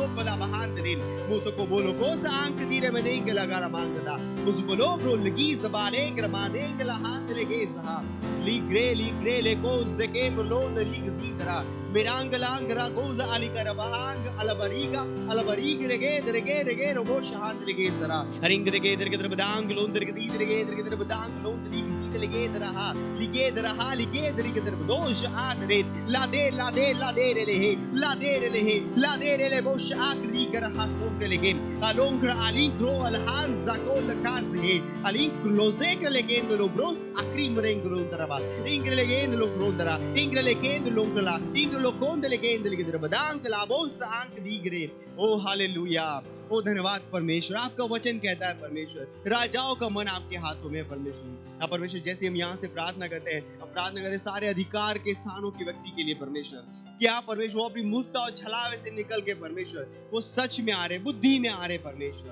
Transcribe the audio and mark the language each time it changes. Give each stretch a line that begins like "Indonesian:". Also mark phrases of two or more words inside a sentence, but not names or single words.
Hindi: पला बहांदरिन मुसो को बोलो को सा अंक दीरे में देंगे लगा रमांगदा मुसो को लो ब्रो लगी जबाने ग्रमादेंगे लहा लेके जहा लीग्रे ले को ज़के मलो नरीग ज़ीतरा मिरांग लांगरा को ज़ाली करबांग अलबरीग रगे रोबो शहांत लगे जरा हरिंग रगे दर बदांग लोंदर के दी रगे बदांग लोंदरी ज़ीत लगे दरहा लिगे दरी के दर दोष आदरे ला दे रे बोश आखरी कर हसों के लगे अलोंगर अली ग्रो अलहान ज़को लकाज़ है अली क्लोज़े के लगे लो ब्रोस आखरी मरेंगरो दरबा ingre legendo lo grondara ingre legendo lo conde legendo le dre badang la bolsa anche di gre oh hallelujah ओ धन्यवाद परमेश्वर, आपका वचन कहता है परमेश्वर राजाओं का मन आपके हाथों में है परमेश्वर। अब परमेश्वर जैसे हम यहाँ से प्रार्थना करते हैं, हम प्रार्थना करते हैं सारे अधिकार के स्थानों के व्यक्ति के लिए परमेश्वर, क्या परमेश्वर वो अपनी मूर्खता और छलावे से निकल के परमेश्वर वो सच में आ रहे, बुद्धि में आ रहे परमेश्वर।